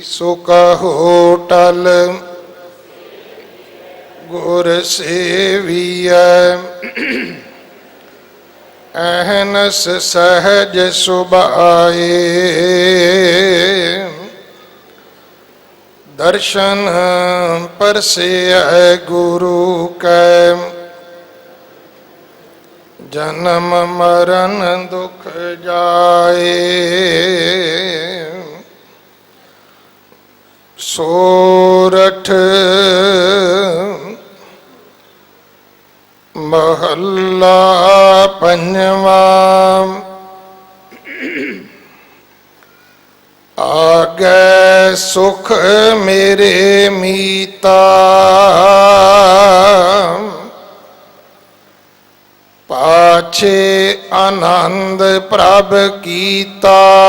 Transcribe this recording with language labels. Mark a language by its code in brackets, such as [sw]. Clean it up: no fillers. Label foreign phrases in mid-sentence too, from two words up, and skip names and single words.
[pa] ਸੋ ਕਹੋ ਟਲ ਗੁਰ ਸੇਵੀਐ, ਅਹਨਸ ਸਹਜ ਸੁਭਾਏ। ਦਰਸ਼ਨ ਪਰਸੇ ਗੁਰੂ ਕੈ ਜਨਮ ਮਰਣ ਦੁਖ ਜਾਏ। ਸੋਰਠ ਮਹਲਾ ਪੰਜਵਾ। ਆਗੇ ਸੁਖ ਮੇਰੇ ਮੀਤਾ ਪਾਛੇ ਆਨੰਦ ਪ੍ਰਭ ਕੀਤਾ।